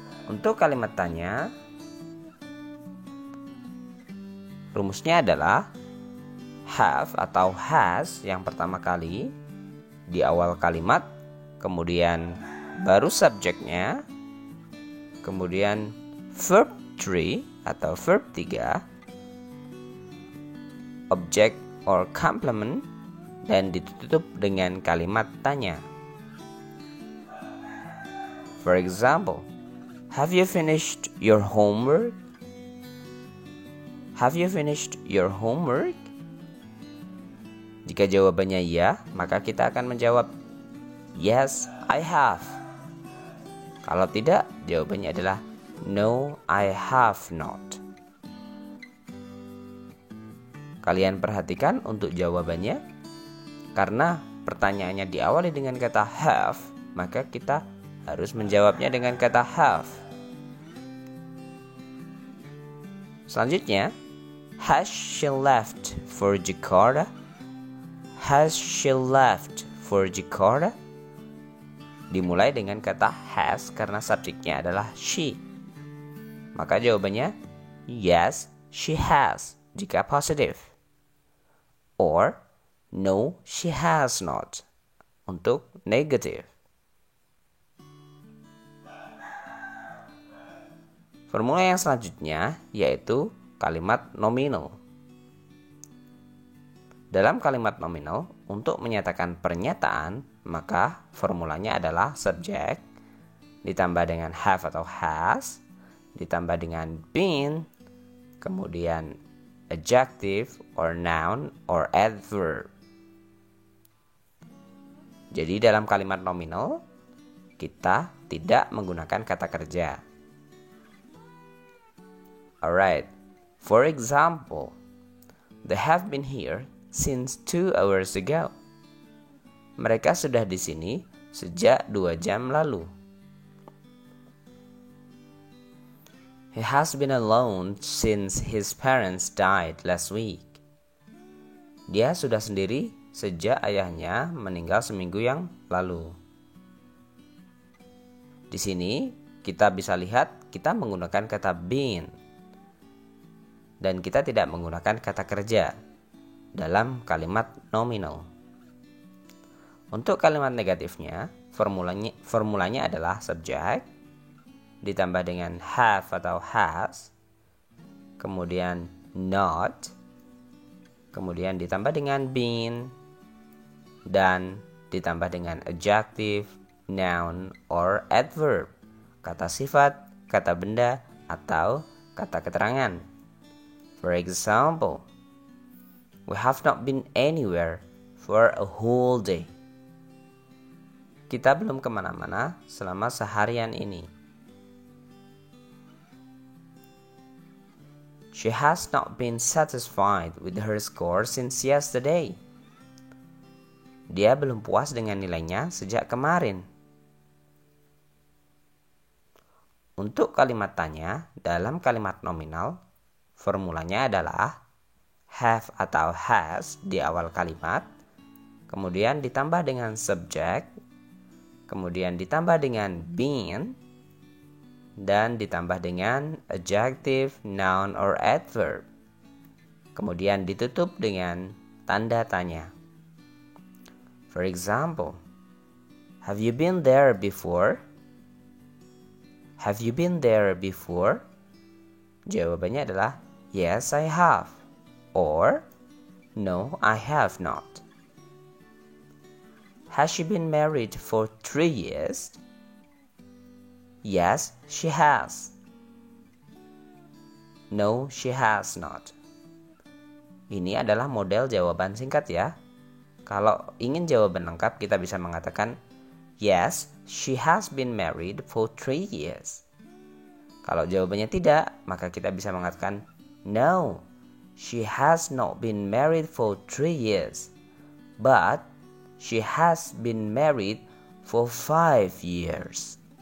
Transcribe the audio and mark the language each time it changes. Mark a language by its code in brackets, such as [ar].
[id] Untuk kalimat tanya, rumusnya adalah have atau has yang pertama kali di awal kalimat, kemudian baru subjeknya, kemudian verb 3 atau verb 3, object or complement, dan ditutup dengan kalimat tanya. [en] For example, have you finished your homework? Have you finished your homework? Jika jawabannya iya, maka kita akan menjawab Yes, I have. [id] Kalau tidak, jawabannya adalah [en] no, I have not. [id] Kalian perhatikan untuk jawabannya. Karena pertanyaannya diawali dengan kata have, maka kita harus menjawabnya dengan kata have. [en] Selanjutnya, has she left for Jakarta? Has she left for Jakarta? [id] Dimulai dengan kata has karena subjeknya adalah she. Maka jawabannya [en] yes, she has [id] jika positif. [en] Or no, she has not [id] untuk negatif. Formula yang selanjutnya yaitu kalimat nominal. Dalam kalimat nominal, untuk menyatakan pernyataan, maka formulanya adalah subject ditambah dengan have atau has, ditambah dengan been, kemudian adjective or noun or adverb. Jadi dalam kalimat nominal, kita tidak menggunakan kata kerja. [en] Alright, for example, they have been here since 2 hours ago. [id] Mereka sudah di sini sejak 2 jam lalu. [en] He has been alone since his parents died last week. [id] Dia sudah sendiri sejak ayahnya meninggal seminggu yang lalu. Di sini kita bisa lihat kita menggunakan kata been dan kita tidak menggunakan kata kerja dalam kalimat nominal. Untuk kalimat negatifnya, formulanya adalah subject ditambah dengan have atau has, kemudian not, kemudian ditambah dengan been, dan ditambah dengan adjective, noun, or adverb, kata sifat, kata benda, atau kata keterangan. [en] For example, we have not been anywhere for a whole day. [id] Kita belum kemana-mana selama seharian ini. [en] She has not been satisfied with her score since yesterday. [id] Dia belum puas dengan nilainya sejak kemarin. Untuk kalimat tanya, dalam kalimat nominal, formulanya adalah have atau has di awal kalimat, kemudian ditambah dengan subject, kemudian ditambah dengan been, dan ditambah dengan adjective, noun, or adverb. Kemudian ditutup dengan tanda tanya. [en] For example, have you been there before? Have you been there before? [id] Jawabannya adalah [en] yes, I have. Or no, I have not. Has she been married for 3 years? Yes, she has. No, she has not. [id] Ini adalah model jawaban singkat ya. Kalau ingin jawaban lengkap, kita bisa mengatakan [en] yes, she has been married for 3 years. [id] Kalau jawabannya tidak, maka kita bisa mengatakan [en] no, she has not been married for 3 years. But she has been married for 5 years.